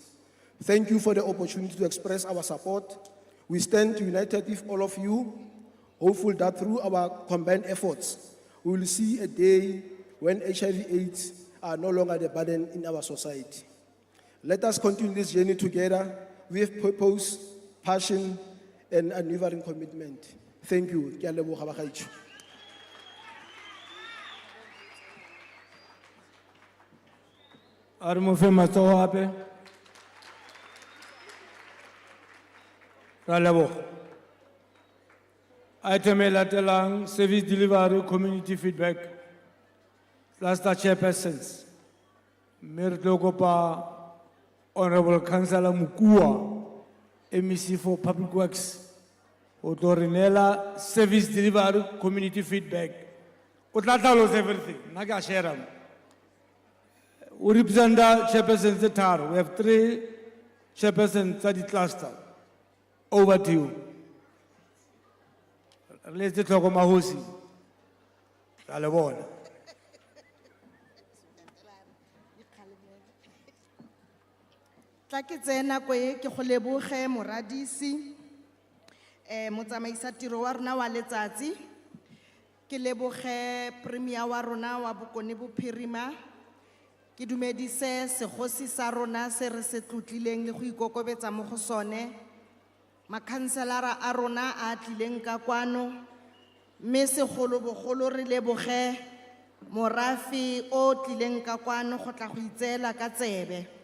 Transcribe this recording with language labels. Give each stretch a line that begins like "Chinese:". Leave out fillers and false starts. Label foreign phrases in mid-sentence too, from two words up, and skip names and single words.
English: Thank you for the opportunity to express our support. We stand united with all of you, hopeful that through our combined efforts, we will see a day when HIV/AIDS are no longer the burden in our society. Let us continue this journey together with purpose, passion, and unwavering commitment. Thank you.
Tswana: A re mo fe matsogo gape. Ra leboga. Item e latelang,
English: service delivery community feedback. Cluster chairpersons.
Tswana: Mme re tlo kopa
English: Honorable Councillor
Tswana: Mukua,
English: MEC for Public Works,
Tswana: o tlo re neela
English: service delivery community feedback.
Tswana: O tla tlhalosa everything, nna ke a share-a. O representa chairpersons tse tharo. We have 3 chairpersons tsa di-cluster. Over to you.
English: Let's talk about Mahosi.
Tswana: Ra leboga. Tla ke tsena ko e ke go leboge moradisi motsamaisa tiro wa rona wa letsatsi ke leboge premier wa rona wa Bokone Bophirima ke dumedise segosi sa rona se re se tlotlileng le go ikokobetsa mo go sone makhanselara a rona a tlileng ka kwano mme segolo bogolo re leboge morafi o tlileng ka kwano go tla go itseela ka tsebe.